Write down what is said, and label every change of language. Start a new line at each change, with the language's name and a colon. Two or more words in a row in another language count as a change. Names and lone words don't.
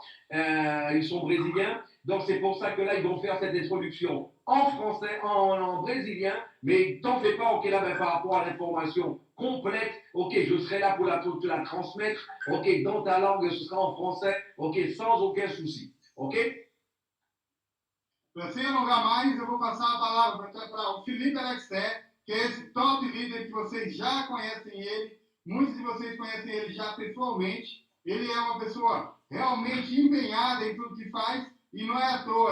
French: Ils sont brésiliens. Donc, c'est pour ça que là, ils vont faire cette introduction en français, en brésilien. Mais t'en fais pas, ok, là, ben, par rapport à l'information complète, ok, je serai là pour te la transmettre, ok, dans ta langue, ce sera en français, ok, sans aucun souci. Ok?
Portuguese: Sem alongar mais, eu vou passar a palavra para o Felipe Alexé, que é esse top líder que vocês já conhecem ele, muitos de vocês conhecem ele já pessoalmente. Ele é uma pessoa realmente empenhada em tudo que faz e não é à toa.